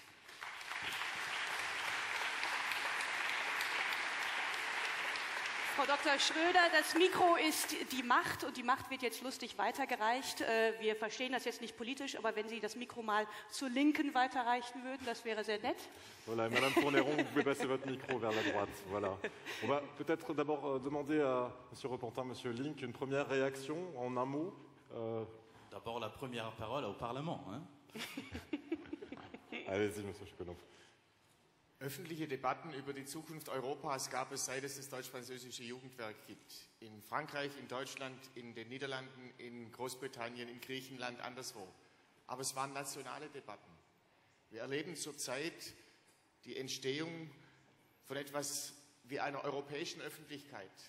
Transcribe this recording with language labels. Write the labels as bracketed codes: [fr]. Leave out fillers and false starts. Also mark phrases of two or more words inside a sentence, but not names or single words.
[de] Frau Dr. Schröder, das Mikro ist die Macht und die Macht wird jetzt lustig weitergereicht. Wir verstehen das jetzt nicht politisch, aber wenn Sie das Mikro mal zur Linken weiterreichen würden, das wäre sehr nett. [fr] Voilà, Madame Fourneron, vous pouvez passer votre micro vers la droite. Voilà. On va peut-être d'abord demander à Monsieur Repentin, Monsieur Link, une première réaction en un mot. D'abord la première parole au Parlement. Hein? Allez-y, Monsieur Schippenhoff. [de] Öffentliche Debatten über die Zukunft Europas gab es, seit es das deutsch-französische Jugendwerk gibt. In Frankreich, in Deutschland, in den Niederlanden, in Großbritannien, in Griechenland, anderswo. Aber es waren nationale Debatten. Wir erleben zurzeit die Entstehung von etwas wie einer europäischen Öffentlichkeit.